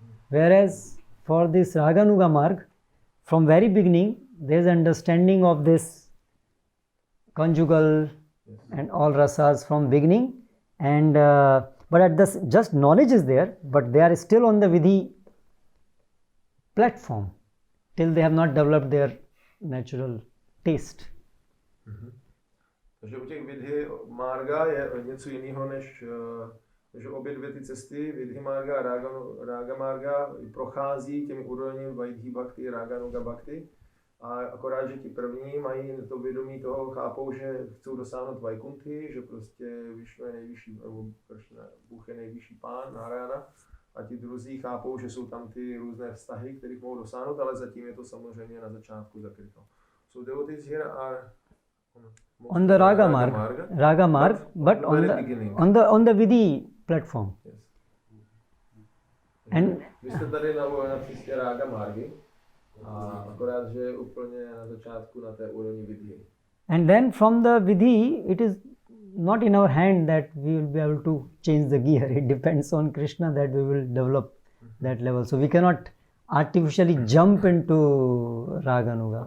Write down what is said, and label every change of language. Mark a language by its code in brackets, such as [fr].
[en] Whereas for this Raganuga Marg, from very beginning there is understanding of this conjugal and all rasas from beginning, and but at this just knowledge is there, but they are still on the Vidhi platform till they have not developed their natural taste. [cs] Takže u těch Vidhi Marga je něco jiného než že obě dvě ty cesty, Vidhi Marga a Raga Marga, prochází těmi úrovněmi Vidhi Bhakti, Raganuga Bhakti. A akorát, že ti první mají to vědomí toho, chápou, že chcou dosáhnout Vaikunthy, že prostě Vishnu je nejvyšší, nebo Bůh je nejvyšší pán, Narayana. A ti druzí chápou, že jsou tam ty různé vztahy, kterých mohou dosáhnout, ale zatím je to samozřejmě na začátku zakryto. [en] So devotees here are on the Raga Marg, but on the Vidhi platform. Yes. And [cs] vy jste tady na cestě Raga Margy, a akorát, že je úplně na začátku na té úrovni Vidhi. [en] And then from the Vidhi, it is not in our hand that we will be able to change the gear. It depends on Krishna that we will develop that level. So we cannot artificially jump into Raganuga.